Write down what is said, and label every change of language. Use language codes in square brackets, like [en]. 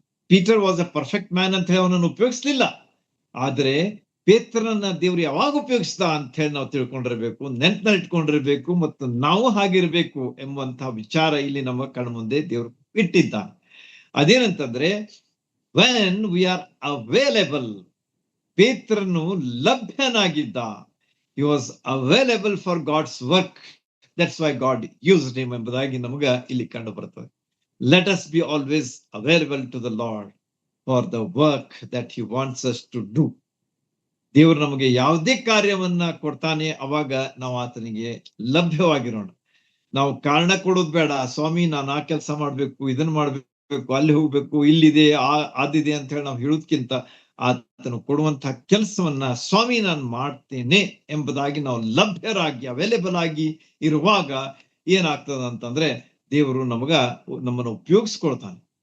[en] Peter was a perfect man [kn] ಅಂತ ಹೇಳಿ ಅವನನ್ನು ಉಪಯೋಗಿಸ್ಲಿಲ್ಲ. ಆದ್ರೆ ಪೇತ್ರನನ್ನ ದೇವ್ರು ಯಾವಾಗ ಉಪಯೋಗಿಸ್ದ ಅಂತ ಹೇಳಿ ನಾವು ತಿಳ್ಕೊಂಡಿರ್ಬೇಕು, ನೆನ್ಪಿನಲ್ಲಿ ಇಟ್ಕೊಂಡಿರ್ಬೇಕು, ಮತ್ತು ನಾವು ಹಾಗಿರ್ಬೇಕು ಎಂಬಂತಹ ವಿಚಾರ ಇಲ್ಲಿ ನಮ್ಮ ಕಣ್ಣ ಮುಂದೆ ದೇವ್ರು ಇಟ್ಟಿದ್ದಾನೆ. ಅದೇನಂತಂದ್ರೆ, [en] when we are available, [kn] ಪೇತ್ರನು ಲಭ್ಯನಾಗಿದ್ದ. [en] he was available for God's work, that's why God used him [kn] ಎಂಬುದಾಗಿ ನಮಗ ಇಲ್ಲಿ ಕಂಡು ಬರ್ತದೆ. [en] Let us be always available to the Lord for the work that he wants us to do. [kn] ದೇವರು ನಮಗೆ ಯಾವುದೇ ಕಾರ್ಯವನ್ನ ಕೊಡ್ತಾನೆ, ಅವಾಗ ನಾವು ಆತನಿಗೆ ಲಭ್ಯವಾಗಿರೋಣ. ನಾವು ಕಾರಣ ಕೊಡೋದು ಬೇಡ. ಸ್ವಾಮಿ ನಾನು ಆ ಕೆಲಸ ಮಾಡ್ಬೇಕು, ಇದನ್ನ ಮಾಡ್ಬೇಕು, ಅಲ್ಲಿ ಹೋಗ್ಬೇಕು, ಇಲ್ಲಿದೆ ಆದಿದೆ ಅಂತ ಹೇಳಿ ನಾವು ಹೇಳೋದ್ಕಿಂತ ಆತನು ಕೊಡುವಂತಹ ಕೆಲಸವನ್ನ ಸ್ವಾಮಿ ನಾನು ಮಾಡ್ತೇನೆ ಎಂಬುದಾಗಿ ನಾವು ಲಭ್ಯರಾಗಿ ಅವೈಲೇಬಲ್ ಆಗಿ ಇರುವಾಗ ಏನಾಗ್ತದ ಅಂತಂದ್ರೆ ದೇವರು ನಮ್ಮನ್ನು ಉಪಯೋಗಿಸ್ಕೊಳ್ತಾನೆ.